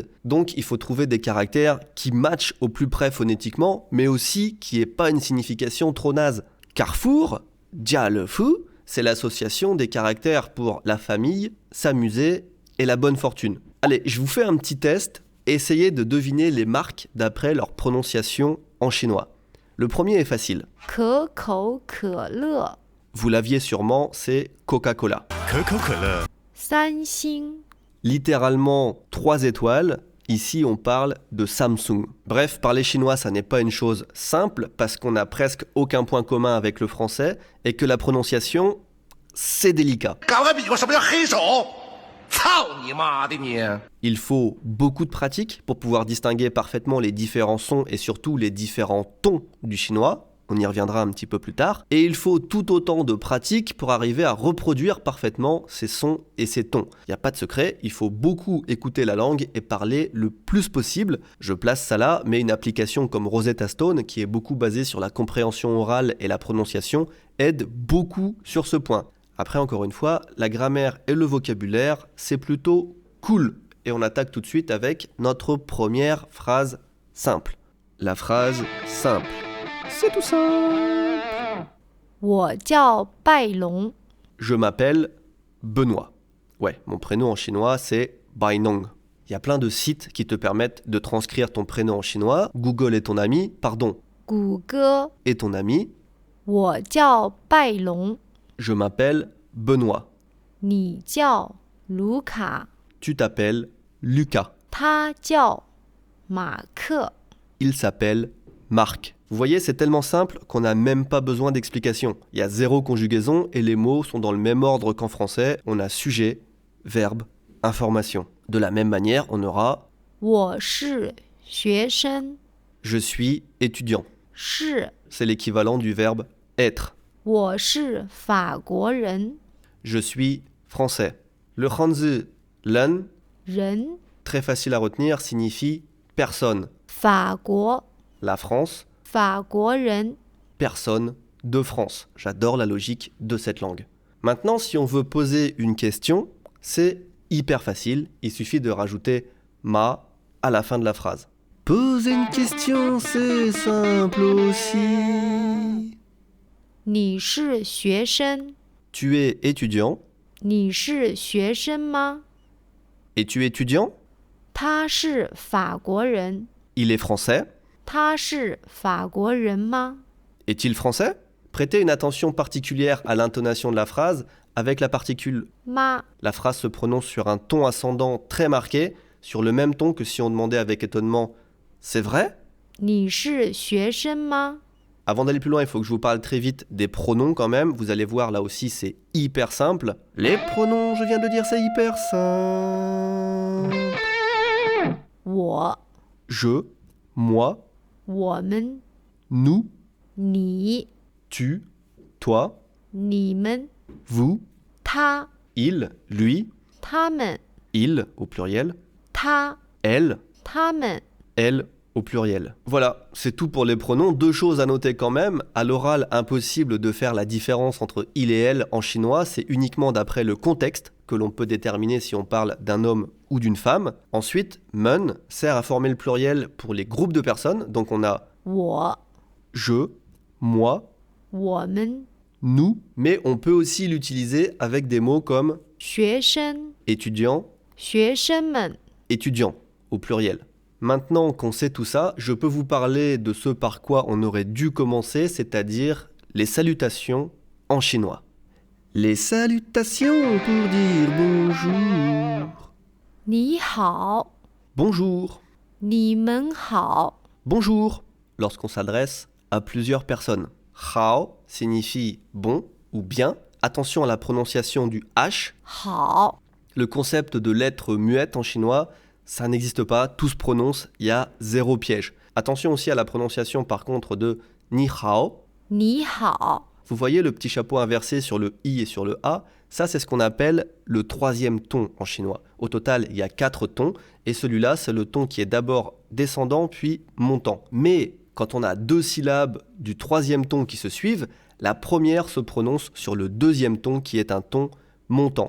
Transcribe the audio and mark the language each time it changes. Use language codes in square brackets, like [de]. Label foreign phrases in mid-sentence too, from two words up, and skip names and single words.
[fr] Donc il faut trouver des caractères qui matchent au plus près phonétiquement, mais aussi qui n'aient pas une signification trop naze. Carrefour, Jialefu, c'est l'association des caractères pour la famille, s'amuser et la bonne fortune. Allez, je vous fais un petit test et essayez de deviner les marques d'après leur prononciation en chinois. Le premier est facile. 可口可乐 Vous l'aviez sûrement, c'est Coca-Cola. 可口可乐，三星 Littéralement 3 étoiles. Ici, on parle de Samsung. Bref, parler chinois, ça n'est pas une chose simple parce qu'on n'a presque aucun point commun avec le français et que la prononciation, c'est délicat. [zh] 赶快比划什么叫黑手！操你妈的你！ [fr] Il faut beaucoup de pratique pour pouvoir distinguer parfaitement les différents sons et surtout les différents tons du chinois. On y reviendra un petit peu plus tard. Et il faut tout autant de pratique pour arriver à reproduire parfaitement ces sons et ces tons. Il n'y a pas de secret, il faut beaucoup écouter la langue et parler le plus possible. Je place ça là, mais une application comme Rosetta Stone, qui est beaucoup basée sur la compréhension orale et la prononciation, aide beaucoup sur ce point. Après, encore une fois, la grammaire et le vocabulaire, c'est plutôt cool. Et on attaque tout de suite avec notre première phrase simple. La phrase simple. C'est tout simple. [zh] 我叫拜龙 [fr] Je m'appelle Benoît. Ouais, mon prénom en chinois, c'est Bainong. Il y a plein de sites qui te permettent de transcrire ton prénom en chinois. Google est ton ami, pardon, 谷歌 est ton ami. [zh] 我叫拜龙 [fr] Je m'appelle Benoît. [zh] 你叫卢卡 [fr] Tu t'appelles Lucas. [zh] 他叫马克 [fr] Il s'appelle Marc. Vous voyez, c'est tellement simple qu'on n'a même pas besoin d'explication. Il y a 0 conjugaison et les mots sont dans le même ordre qu'en français. On a sujet, verbe, information. De la même manière, on aura [zh] 我是学生 [fr] je suis étudiant. [zh] 是 [fr] C'est l'équivalent du verbe être. [zh] 我是法国人 [fr] Je suis français. Le hanzi len, [zh] 人 [fr] très facile à retenir, signifie personne. 法国 La France, [zh] 法国人 [fr] personne de France. J'adore la logique de cette langue. Maintenant, si on veut poser une question, c'est hyper facile. Il suffit de rajouter ma à la fin de la phrase. Poser une question, c'est simple aussi. [zh] 你是学生 [fr] Tu es étudiant. [zh] 你是学生吗 [fr] Es-tu étudiant? [zh] 他是法国人 [fr] Il est français. [zh] 他是法国人吗 [fr] Est-il français? Prêtez une attention particulière à l'intonation de la phrase avec la particule [zh] 吗 [fr] La phrase se prononce sur un ton ascendant très marqué, sur le même ton que si on demandait avec étonnement « C'est vrai ?» [zh] 你是学生吗 [fr] Avant d'aller plus loin, il faut que je vous parle très vite des pronoms quand même. Vous allez voir, là aussi, c'est hyper simple. Les pronoms, je viens de dire, c'est hyper simple. [zh] 我 [fr] Je, moi, [zh] 我们 [fr] nous, [zh] 你 [fr] tu, toi, [zh] 你们 [fr] vous, [zh] 他 [fr] il, lui, [zh] 他们 [fr] il au pluriel, [zh] 他 [fr] elle, [zh] 他们 [fr] elle au pluriel. Voilà, c'est tout pour les pronoms. 2 choses à noter quand même. À l'oral, impossible de faire la différence entre il et elle en chinois. C'est uniquement d'après le contexte que l'on peut déterminer si on parle d'un homme ou d'une femme. Ensuite, men sert à former le pluriel pour les groupes de personnes. Donc on a [zh] 我 [fr] je, moi, [zh] 我们 [fr] nous. Mais on peut aussi l'utiliser avec des mots comme [zh] 学生 [fr] étudiant, [zh] 学生们 [fr] étudiant au pluriel. Maintenant qu'on sait tout ça, je peux vous parler de ce par quoi on aurait dû commencer, c'est-à-dire les salutations en chinois. Les salutations pour dire bonjour. [zh] 你好 [fr] Bonjour. [zh] 你们好 [fr] Bonjour lorsqu'on s'adresse à plusieurs personnes. Hao signifie bon ou bien. Attention à la prononciation du H. [zh] 好 [fr] Le concept de lettre muette en chinois, ça n'existe pas, tout se prononce, il y a 0 piège. Attention aussi à la prononciation par contre de [zh] 你好. 你好 [fr] Vous voyez le petit chapeau inversé sur le i et sur le a, ça c'est ce qu'on appelle le 3e ton en chinois. Au total, il y a 4 tons et celui-là c'est le ton qui est d'abord descendant puis montant. Mais quand on a 2 syllabes du 3e ton qui se suivent, la première se prononce sur le 2e ton qui est un ton montant.